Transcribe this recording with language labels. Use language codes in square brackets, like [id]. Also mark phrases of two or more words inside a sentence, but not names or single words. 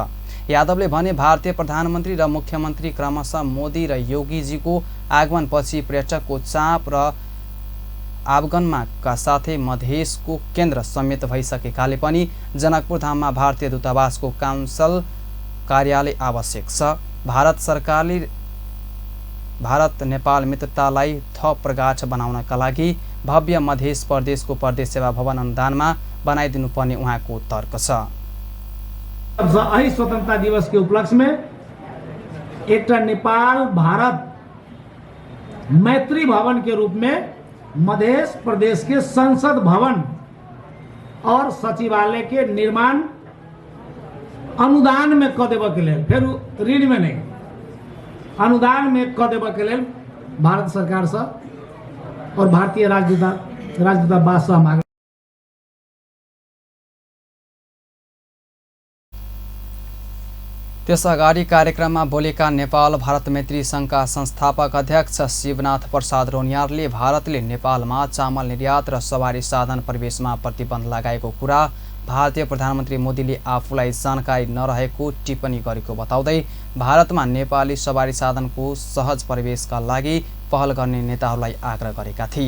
[ne] यादवले भने भारतीय प्रधानमन्त्री र मुख्यमन्त्री क्रमशः मोदी र योगीजीको आगमनपछि पर्यटकको चाप र आगमनमा साथै मधेसको केन्द्र समेत भइसकेकाले पनि जनकपुरधाममा भारतीय दूतावासको काउन्सल कार्यालय आवश्यक छ। भारत सरकारले भारत नेपाल मित्रतालाई थप प्रगाढ बनाउनका लागि भव्य मध्य प्रदेशको प्रदेश सेवा भवन अनुदानमा बनाइदिनुपर्ने उहाँको तर्क छ। [hi] यही स्वतन्त्रता दिवस के उपलक्ष्य में एक नेपाल भारत मैत्री भवन के रूप में मध्य प्रदेश के संसद भवन और सचिवालय के निर्माण अनुदान में क देव के लिए, फिर ऋण में नहीं, अनुदान में क देव के लिए भारत सरकार से और भारतीय राजदूतावास से मांग। [ne] त्यसअगाडि कार्यक्रममा बोलेका नेपाल भारत मैत्री सङ्घका संस्थापक अध्यक्ष शिवनाथ प्रसाद रौनियारले भारतले नेपालमा चामल निर्यात र सवारी साधन प्रवेशमा प्रतिबन्ध लगाएको कुरा भारतीय प्रधानमन्त्री मोदीले आफूलाई जानकारी नरहेको टिप्पणी गरेको बताउँदै भारतमा नेपाली सवारी साधनको सहज प्रवेशका लागि पहल गर्ने नेताहरूलाई आग्रह गरेका थिए।